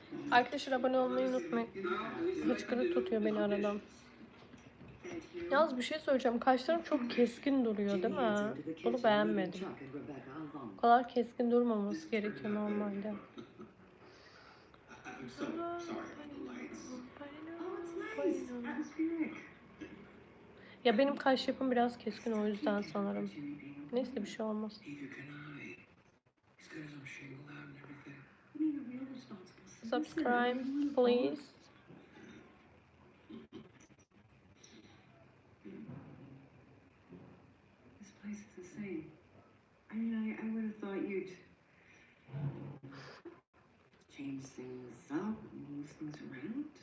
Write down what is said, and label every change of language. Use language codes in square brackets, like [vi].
[tr] Arkadaşlar abone olmayı unutmayın. Hıçkırık tutuyor beni aradan. Yalnız bir şey söyleyeceğim. Kaşlarım çok keskin duruyor değil mi? Bunu beğenmedim. O kadar keskin durmaması gerekiyor normalde. [en] I'm so sorry about the lights. Oh, it's nice. Atmospheric. [tr] Ya benim kaş yapım biraz keskin o yüzden sanırım. Neyse bir şey olmaz. [en] Neither can I. He's got his own shingle out and everything. I mean, a real responsible citizen. Subscribe please. This place is the same. I mean, I would have thought you'd change things up, move things around.